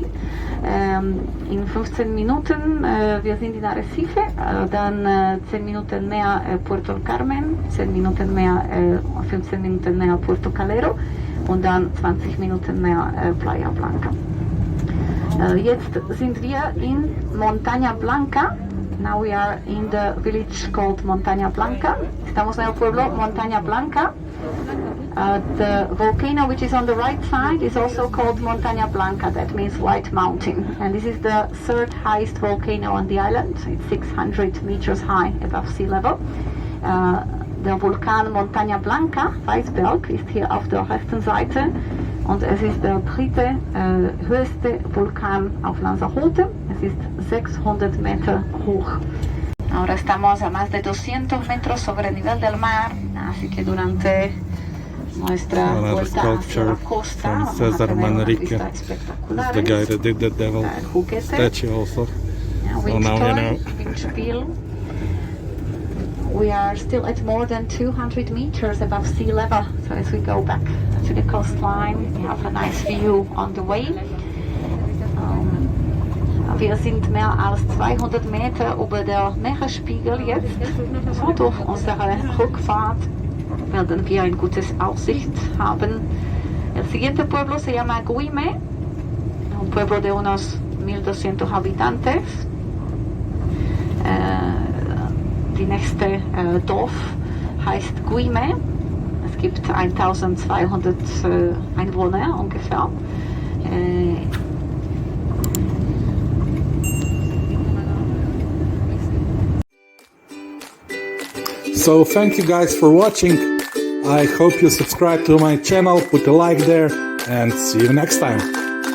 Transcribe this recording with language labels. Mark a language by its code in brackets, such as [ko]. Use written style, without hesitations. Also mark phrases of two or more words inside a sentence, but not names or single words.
[de] In 15 Minuten, wir sind in Arrecife, dann 10 Minuten mehr Puerto Carmen, 10 Minuten mehr, 15 Minuten mehr Puerto Calero und dann 20 Minuten mehr Playa Blanca. Jetzt sind wir in Montaña Blanca. [en] Now we are in the village called Montaña Blanca. [es] Estamos en el pueblo Montaña Blanca. [en] The volcano which is on the right side is also called Montaña Blanca, that means White Mountain. And this is the third highest volcano on the island. It's 600 meters high above sea level. [de] Der Vulkan Montaña Blanca, Weißberg, ist hier auf der rechten Seite und es ist der dritte höchste Vulkan auf Lanzarote. Es ist 600 Meter hoch. [es] Ahora estamos a más de 200 metros sobre el nivel del mar, así que durante nuestra vuelta hacia la costa vamos a tener una vista espectacular. [en] The guy that did the devil statue also. So now you know. [de] Windspiel. [en] We are still at more than 200 meters above sea level, so as we go back to the coastline, we have a nice view on the way. [de] Wir sind mehr als 200 Meter über der Meeresspiegel jetzt. So durch unsere Rückfahrt werden wir eine gute Aussicht haben. [es] El siguiente pueblo se llama Guime, un pueblo de unos 1200 habitantes. [de] Die nächste Dorf heißt Guime. Es gibt 1200 Einwohner ungefähr. [en] So thank you guys for watching. I hope you subscribe to my channel, put a like there, and see you next time.